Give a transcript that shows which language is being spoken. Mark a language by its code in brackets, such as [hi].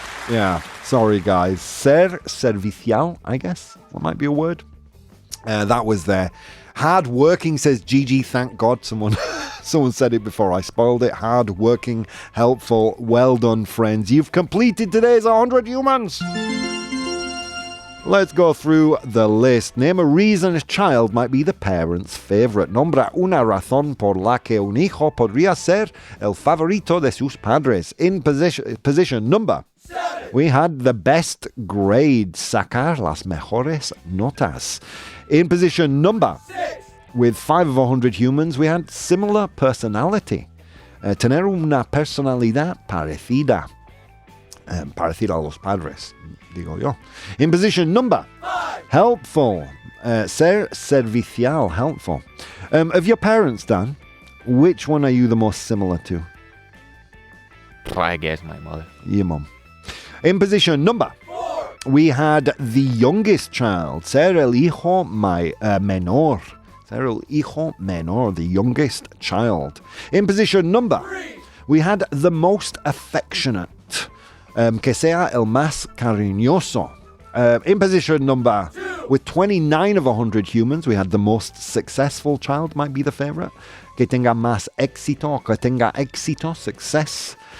[en] Yeah, sorry guys. [es] Ser servicial, [en] I guess. That might be a word. That was there. Hard working, says Gigi. Thank God someone said it before I spoiled it. Hard working, helpful. Well done, friends. You've completed today's 100 humans. Let's go through the list. Name a reason a child might be the parent's favorite. [es] Nombra una razón por la que un hijo podría ser el favorito de sus padres. [en] In position number 7, we had the best grades, [es] sacar las mejores notas. [en] In position number 6, with 5 of 100 humans, we had similar personality. [es] Tener una personalidad parecida. Parecida a los padres, digo yo. [en] In position number 5, helpful. [es] Ser servicial, [en] helpful. Of your parents, Dan, which one are you the most similar to? I guess my mother. Your mum. In position number 4, we had the youngest child, [es] ser el hijo menor. Ser el hijo menor, [en] the youngest child. In position number 3, we had the most affectionate. [es] Que sea el más cariñoso. [en] In position number 2, with 29 of 100 humans, we had the most successful child, might be the favorite. [es] Que tenga más éxito, que tenga éxito, success.